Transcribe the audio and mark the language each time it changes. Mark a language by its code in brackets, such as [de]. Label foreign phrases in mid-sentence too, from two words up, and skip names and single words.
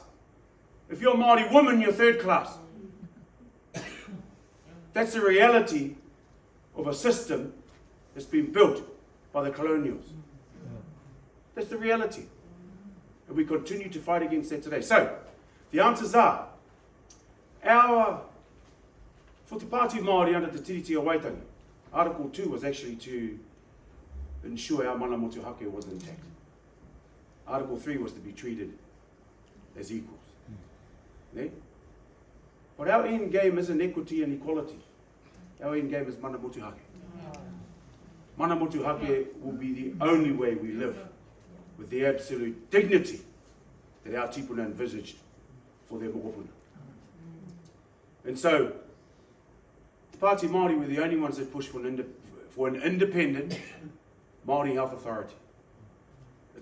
[en] If you're Māori woman, you're third class. That's the reality of a system that's been built by the colonials. That's the reality. And we continue to fight against that today. So, the answers are, for Te Pāti Māori under Te Tiriti o Waitangi, Article 2 was actually to ensure our [mi] mana motu hake [en] was intact. Article 3 was to be treated as equals. Ne? But our end game isn't equity and equality. Our end game is [mi] mana motu hake. Mana motu hake [en] will be the only way we live with the absolute dignity that our tipuna envisaged for their mokopuna. And so, the Pāti Māori were the only ones that pushed for an independent Māori health authority.